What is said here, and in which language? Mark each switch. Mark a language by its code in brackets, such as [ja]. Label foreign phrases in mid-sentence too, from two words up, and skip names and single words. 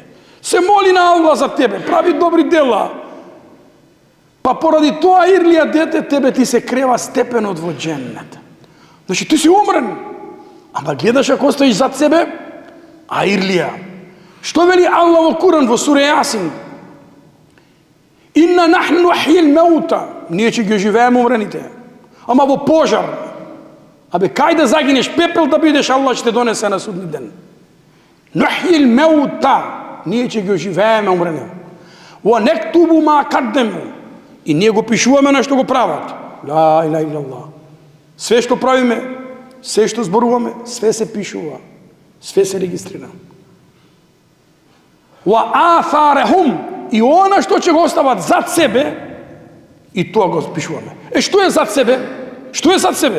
[mk] Се моли на Аллах за тебе, прави добри дела. Па поради тоа аирлија дете тебе ти се крева степенот во дженнет. Значи ти си умрен, ама гледаш ако оставиш зад себе аирлија. Што вели Аллах во Куран во сура Јасин? [ar] إنا نحن نحيي الموتى. [mk] Ние ќе ги живееме умрените. Ама во пожар. Абе, кај да загинеш, пепел да бидеш, Аллах ќе те донесе на судни ден. [ar] نحيي الموتى. [mk] Ние ќе ги живееме умрените. [ar] ونكتب ما قدموا. [mk] И ние го пишуваме на што го прават. [ar] لا إله إلا الله. [mk] Све што правиме, све што зборуваме, све се пишува. Све се регистрира. [ar] وآثارهم, [mk] и она што ќе го остават зад себе, и тоа го пишуваме. Што е зад себе? Што е зад себе?